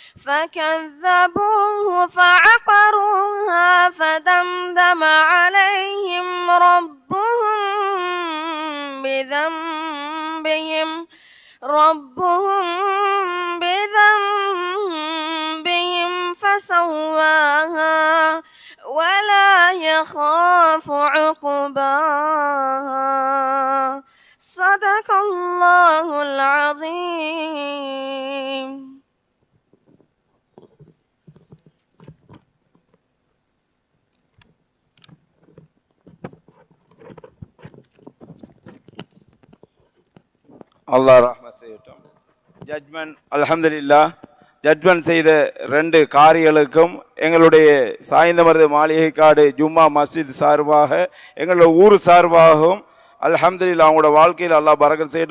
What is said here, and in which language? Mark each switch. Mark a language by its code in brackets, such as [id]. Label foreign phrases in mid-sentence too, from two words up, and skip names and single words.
[ar] فكذبوه فعقروها فدمدم عليهم ربهم بذنبهم فسواها ولا يخاف عقباها صدق الله العظيم. [ta] அல்லாஹ் ரஹ்மத் செய்யட்டும். ஜட்மெண்ட் அல்ஹம்துலில்லாஹ். ஜட்மெண்ட் செய்த 2 காரிகளுக்கும் எங்களுடைய சாய்ந்தமருது மாளிகைக்காடு ஜும்மா மஸ்ஜித் சார்பாக எங்களோட ஊர் சார்பாகவும் அல்ஹம்துலில்லாஹ் அவங்களோட வாழ்க்கையில் அல்லாஹ் பரக்கத் செய்யட்டும்.